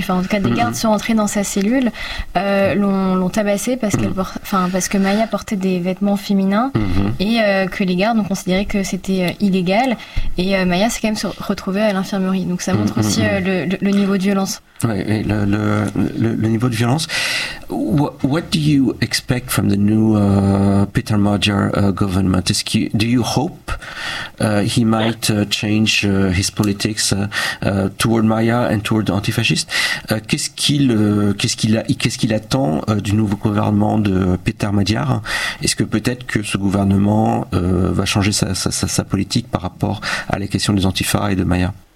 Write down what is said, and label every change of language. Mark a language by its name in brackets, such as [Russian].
[French] Enfin, en tout cas, des gardes sont entrés dans sa cellule, l'ont tabassée parce que Maya portait des vêtements féminins et que les gardes ont considéré que c'était illégal. Et Maya s'est quand même retrouvée à l'infirmerie. Donc, ça montre aussi le niveau de violence. Oui, le niveau de violence. [English] What do you expect from the new Peter Madjar government? Do you hope he might change his politics toward Maya and toward the anti-fascist? [French] Qu'est-ce qu'il attend du nouveau gouvernement de Peter Madjar? Est-ce que peut-être que ce gouvernement va changer sa politique par rapport à la question des antifa et de Maya?